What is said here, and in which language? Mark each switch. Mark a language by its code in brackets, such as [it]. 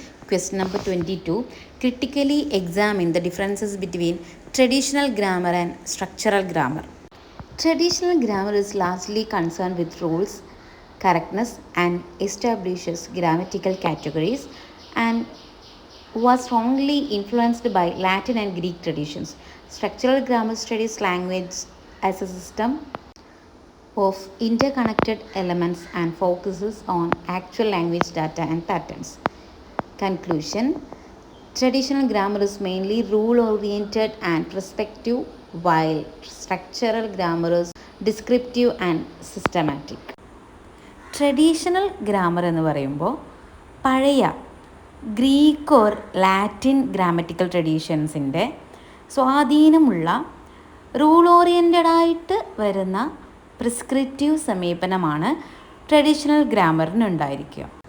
[en] Question number 22. Critically examine the differences between traditional grammar and structural grammar. Traditional grammar is largely concern with rules, correctness and establishes grammatical categories and was strongly influenced by Latin and Greek traditions. Structural grammar studies language as a system of interconnected elements and focuses on actual language data and patterns. Conclusion: traditional grammar is mainly rule-oriented and prescriptive, while structural grammar is descriptive and systematic. [ml] Traditional grammar എന്ന് പറയുമ്പോൾ പഴയ Greek or Latin grammatical ട്രഡീഷൻസിൻ്റെ സ്വാധീനമുള്ള rule ഓറിയൻറ്റഡായിട്ട് വരുന്ന prescriptive സമീപനമാണ് traditional ഗ്രാമറിനുണ്ടായിരിക്കുക.